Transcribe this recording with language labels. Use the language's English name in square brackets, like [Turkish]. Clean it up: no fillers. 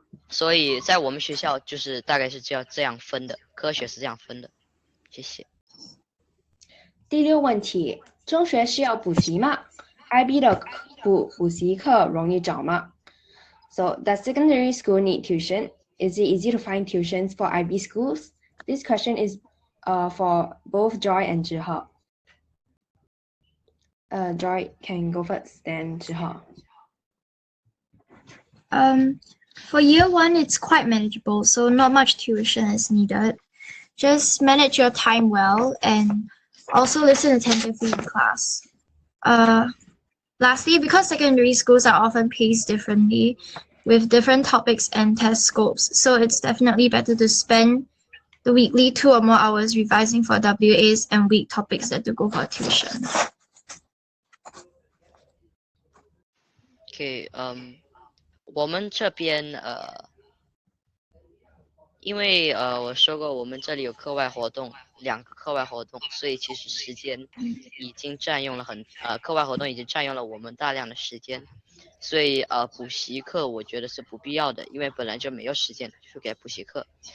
[Chinese] 所以在我们学校就是大概是这样分的，科学是这样分的。谢谢。第6问题，中学需要补习吗 ？IB 的补习课容易找吗 ？ [English] So, does secondary school need tuition? Is it easy to find tuitions for IB schools? This question is for both Joy and Zhihe. Joy can go first, then Zhihe. For year 1, it's quite manageable, so not much tuition is needed. Just manage your time well and also listen attentively in class. Lastly, because secondary schools are often paced differently with different topics and test scopes, so it's definitely better to spend the weekly 2 or more hours revising for WAs and weak topics than to go for tuition. [Chinese] Okay, 我们这边因为我说过我们这里有课外活动，2个课外活动，所以其实时间已经占用了课外活动已经占用了我们大量的时间，所以补习课我觉得是不必要的，因为本来就没有时间去给补习课。